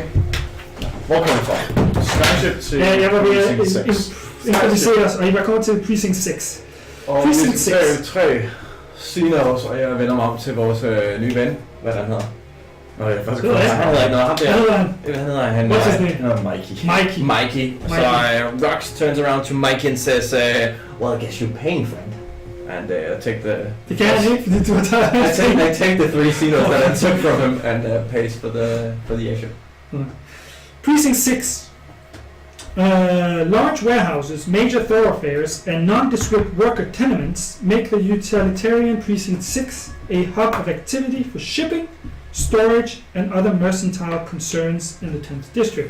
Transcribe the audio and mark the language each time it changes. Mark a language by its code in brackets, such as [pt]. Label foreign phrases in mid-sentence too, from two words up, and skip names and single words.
[da] Hvor kommer du fra? Starship til Ja, jeg var ved at Precinct 6. introducere os, og I var kommet til Precinct 6. Og Precinct vi skal 6. tre seniors, og jeg vender mig om til vores nye ven. Hvad han hedder? Nå, jeg faktisk Det ved jeg Han hedder ikke noget. Ham der. Hvad hedder han? Hvad hedder han? [en] What's his name? Mikey. Mikey. Mikey. So Rox turns around to Mikey and says, well, I guess you're paying, friend. And I take the... [da] Det kan jeg ikke, fordi du har taget [en] I take the three seniors that I took from him and pays for the action. Precinct 6. Large warehouses, major thoroughfares, and nondescript worker tenements make the utilitarian Precinct 6 a hub of activity for shipping, storage, and other mercantile concerns in the 10th district.